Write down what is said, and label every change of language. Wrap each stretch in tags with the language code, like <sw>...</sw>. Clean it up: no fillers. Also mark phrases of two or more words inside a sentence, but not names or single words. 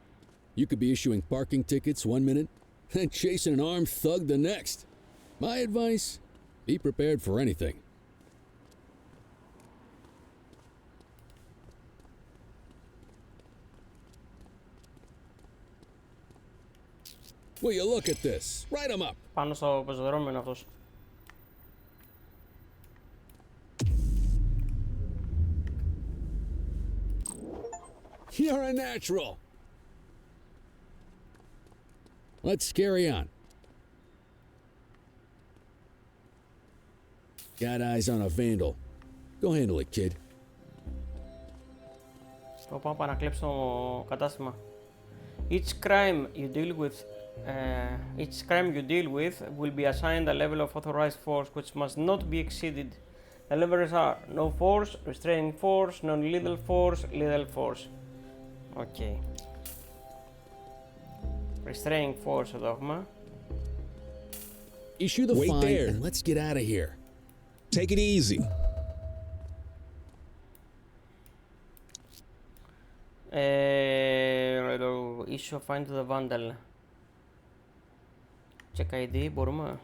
<en>You could be issuing parking tickets 1 minute and chasing an armed thug the next. My advice, be prepared for anything. Will you look at this? Write 'em up.</en> <el>Πάνω στο πεζοδρόμιο είναι αυτός.</el> <en>You're a natural. Let's carry on. Got eyes on a vandal. Go handle it, kid.</en> <el>Πάω να κλέψω το κατάστημα.</el> <en>Each crime you deal with will be assigned a level of authorized force which must not be exceeded. The levels are no force, restraining force, non-lethal force, lethal force. Okay. Restraining force</en> <el>εδώ έχουμε.</el> <en>Issue the Wait fine there. and let's get out of here. Take it easy. Issue a fine to the vandal. Check ID, μπορούμε.</en>